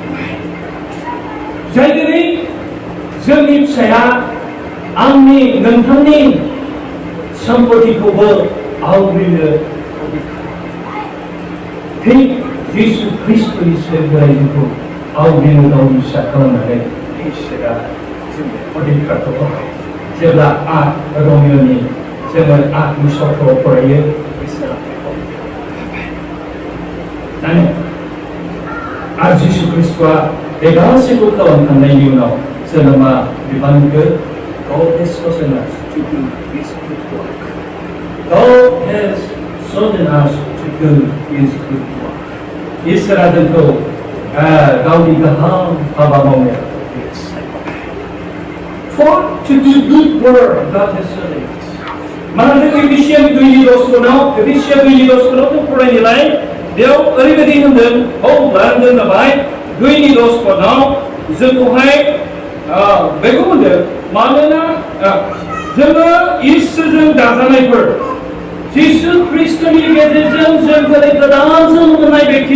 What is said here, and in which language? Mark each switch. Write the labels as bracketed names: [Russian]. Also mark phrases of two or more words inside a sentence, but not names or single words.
[Bodo] जाय दिनै जोंनि फिसाया आंनि नोंथांनि सम्पतिखौबो आवग्रिनो अधिकार जिसु ख्रिस्ट'नि सोरगो रायजोखौ आवग्रिनो गावनि फिसा खालामनानै इसोरा जोंनो अधिकारखौ होबाय। जेब्ला रमिय'नि जोङो 8:6 फरायो इसोरा आरो जिसु ख्रिस्ट'आ बे गासैखौ खालामखांनायनि उनाव जोङो मा बिबानखौ [English] God has chosen us to do His good work. God has chosen us to do His good work. [Bodo] इसोरा जोंखौ गावनि गाहाम हाबा मावनायाव [English] For to do good work God has chosen us. [Bodo] मानोना एफिसियान 2:10 एफिसियान 2:10 जों फरायनायलाय बेयाव ओरैबायदि होनदों होनदों जाबाय 2:10 जोंखौहाय बेखौ होनदों मानोना जोङो इसोरजों दाजानायफोर जिसु ख्रिस्टनि गेजेरजों जों दिनै गोदान जोनोम मोननाय व्यक्ति